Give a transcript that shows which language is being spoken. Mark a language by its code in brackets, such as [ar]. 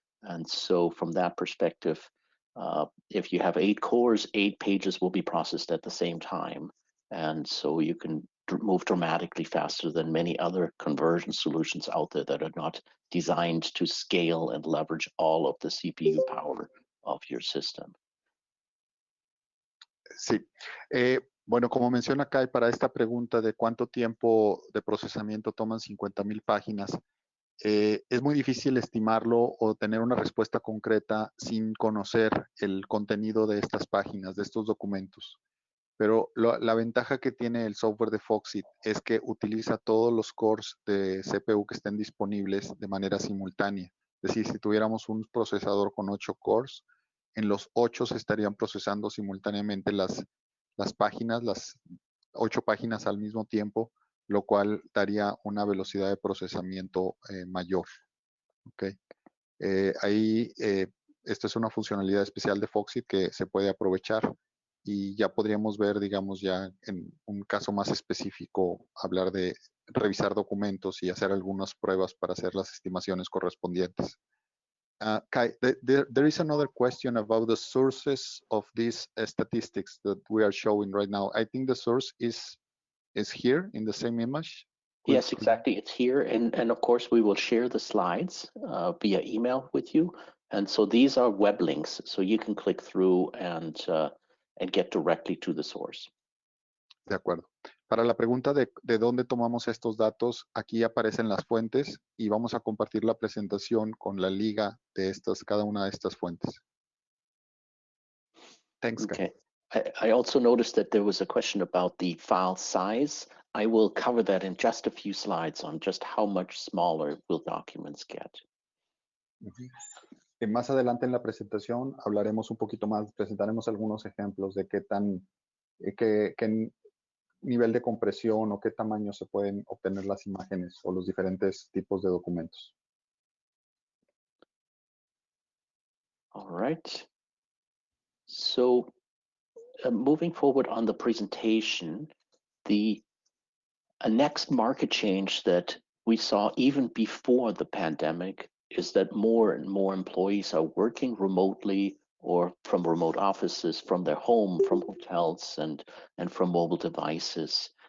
[en] And so from that perspective, if you have 8 cores, 8 pages will be processed at the same time. And so you can move dramatically faster than many other conversion solutions out there that are not designed to scale and leverage all of the CPU power of your system. [es] Sí. Bueno, como menciona Kai, para esta pregunta de cuánto tiempo de procesamiento toman 50,000 páginas, es muy difícil estimarlo o tener una respuesta concreta sin conocer el contenido de estas páginas, de estos documentos. Pero la ventaja que tiene el software de FOXIT es que utiliza todos los cores de CPU que estén disponibles de manera simultánea. Es decir, si tuviéramos un procesador con 8 cores, en los 8 se estarían procesando simultáneamente las páginas, las 8 páginas al mismo tiempo, lo cual daría una velocidad de procesamiento mayor. ¿Okay? Esta es una funcionalidad especial de FOXIT que se puede aprovechar y ya podríamos ver, digamos, ya en un caso más específico, hablar de revisar documentos y hacer algunas pruebas para hacer las estimaciones correspondientes. [en] Kai, there is another question about the sources of these statistics that we are showing right now. I think the source is here in the same image. Yes, exactly. It's here. And of course, we will share the slides via email with you. And so these are web links. So you can click through and get directly to the source. [es] De acuerdo. Para la pregunta de dónde tomamos estos datos, aquí aparecen las fuentes y vamos a compartir la presentación con la liga de cada una de estas fuentes. [en] Thanks, Kai. Okay. I also noticed that there was a question about the file size. I will cover that in just a few slides on just how much smaller will documents get. [es] Más adelante en la presentación hablaremos un poquito más, presentaremos algunos ejemplos de qué nivel de compresión o qué tamaño se pueden obtener las imágenes o los diferentes tipos de documentos. [en] All right. So moving forward on the presentation, the next market change that we saw even before the pandemic is that more and more employees are working remotely or from remote offices, from their home, from hotels, and from mobile devices.